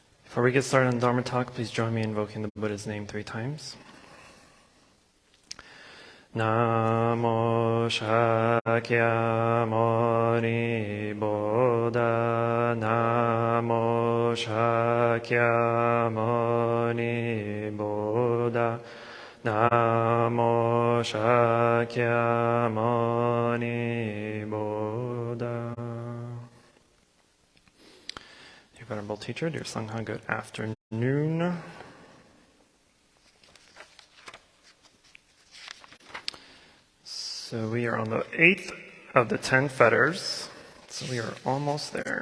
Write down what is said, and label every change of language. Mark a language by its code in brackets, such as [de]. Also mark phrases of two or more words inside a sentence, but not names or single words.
[en] Before we get started on Dharma talk, please join me in invoking the Buddha's name 3 times. Namo Shakyamuni Buddha, Namo Shakyamuni Buddha, Namo Shakyamuni Buddha. Dear Venerable Teacher, dear Sangha, good afternoon. So we are on the 8th of the 10 fetters, so we are almost there.